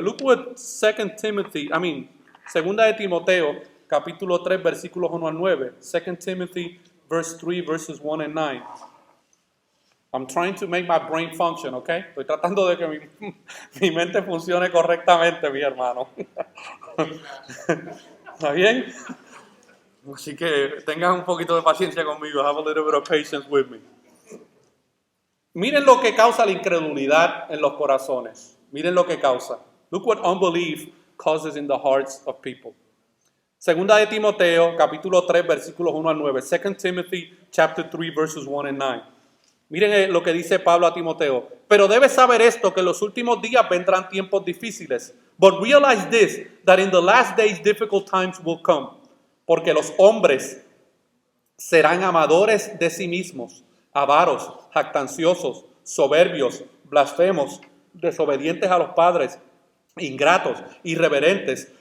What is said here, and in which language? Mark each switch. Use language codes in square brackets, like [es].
[en] Look what [es] segunda de Timoteo, capítulo 3, versículos 1 al 9. [en] 2 Timothy, verse 3, verses 1 and 9. I'm trying to make my brain function, okay? [es] Estoy tratando de que mi mente funcione correctamente, mi hermano. ¿Está bien? Así que tengan un poquito de paciencia conmigo. [en] Have a little bit of patience with me. [es] Miren lo que causa la incredulidad en los corazones. Miren lo que causa. [en] Look what unbelief causes in the hearts of people. [es] Segunda de Timoteo, capítulo 3, versículos 1 al 9. [en] 2 Timothy, chapter 3, verses 1 and 9. [es] Miren lo que dice Pablo a Timoteo. Pero debes saber esto, que en los últimos días vendrán tiempos difíciles. [en] But realize this, that in the last days difficult times will come. [es] Porque los hombres serán amadores de sí mismos, avaros, jactanciosos, soberbios, blasfemos, desobedientes a los padres, ingratos, irreverentes.